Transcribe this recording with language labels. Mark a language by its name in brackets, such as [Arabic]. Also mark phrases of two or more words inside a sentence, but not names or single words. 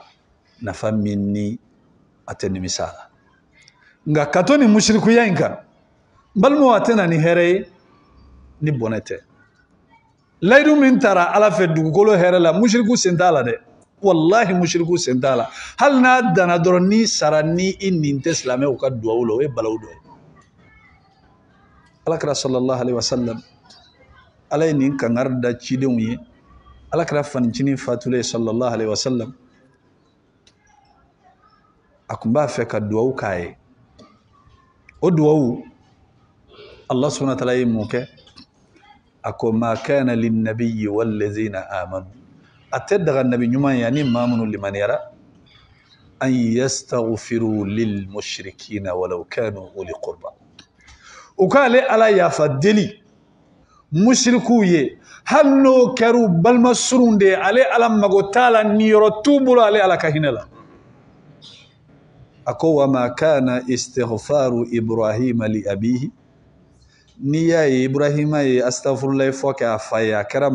[Bambara] nafa min ni a tɛ nimisa la nka ka to ni mushrikuya in kan n balimaw a tɛ na ni hɛrɛ ye ni bɔnɛ tɛ layidu min taara ala fɛ dugukolo hɛrɛ la mushriku sen t'a la dɛ wallahi mushriku sen t'a la hali n'a danna dɔrɔn ni sara ni i nin tɛ silamɛw ka duwawu la o ye balawu dɔ ye alakira [Arabic] صلى الله عليه وسلم [Bambara] ala ye nin kangari da cidenw ye alakira fanicinin fatulen [Arabic] صلى الله عليه وسلم [Bambara] a kun b'a fɛ ka duwawu k'a ye o duwawu [Arabic] الله سبحانه وتعالى [Bambara] ye mun kɛ a ko [Arabic] ما كان للنبي والذين آمنوا [Bambara] a tɛ daga nabi ɲuman ye ani maa minnu limaniyara [Arabic] أن يستغفروا للمشركين ولو كانوا أولي قربى [Bambara] u k'ale ala yafa deli mushriku ye hali n'o kɛra balima surun de ye ale ala mago t'a la niyɔrɔ t'u bolo ale ala ka hinɛ la a ko [Arabic] وما كان استغفار إبراهيم لأبيه [Bambara] n'i y'a ye ibrahima ye astaghfirullah fɔ kɛ a fa ye a kɛra mun